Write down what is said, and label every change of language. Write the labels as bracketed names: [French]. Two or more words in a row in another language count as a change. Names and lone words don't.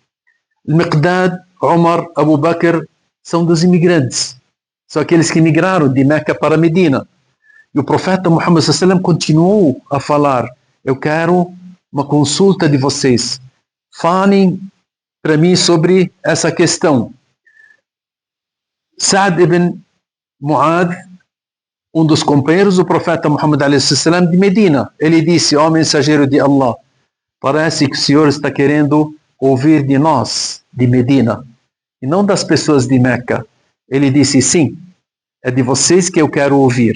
[Portuguese] Miqdad, Umar, Abu Bakr são dos imigrantes. São aqueles que migraram de Meca para Medina. E o profeta Muhammad sallam continuou a falar, eu quero uma consulta de vocês. Falem para mim sobre essa questão. Sa'd ibn Mu'adh, um dos companheiros do profeta Muhammad sallam de Medina, ele disse, ó mensageiro de Allah, parece que o Senhor está querendo ouvir de nós, de Medina, e não das pessoas de Meca. Ele disse, sim, é de vocês que eu quero ouvir.